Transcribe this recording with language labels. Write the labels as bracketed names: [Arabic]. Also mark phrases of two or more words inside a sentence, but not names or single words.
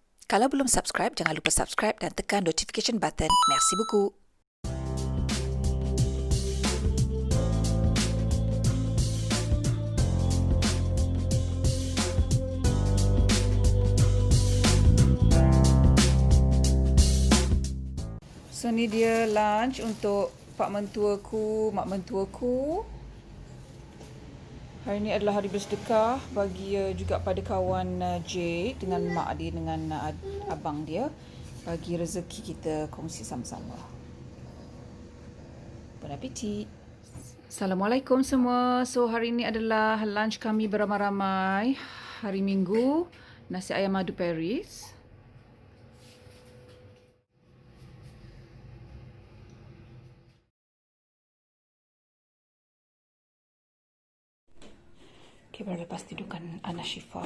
[Malay] Kalau belum subscribe, jangan lupa subscribe dan tekan notification button. [French] Merci beaucoup. [Malay] So ni dia lunch untuk pak mentuaku, mak mentuaku. Hari ni adalah hari bersedekah bagi juga pada kawan Jade dengan mak dia, dengan abang dia. Bagi rezeki kita kongsi sama-sama. [French] Bon appétit. [Malay] Assalamualaikum semua. So hari ni adalah lunch kami beramai-ramai. Hari Minggu, nasi ayam madu Paris. Okay, baru lepas tidurkan anak Syifa.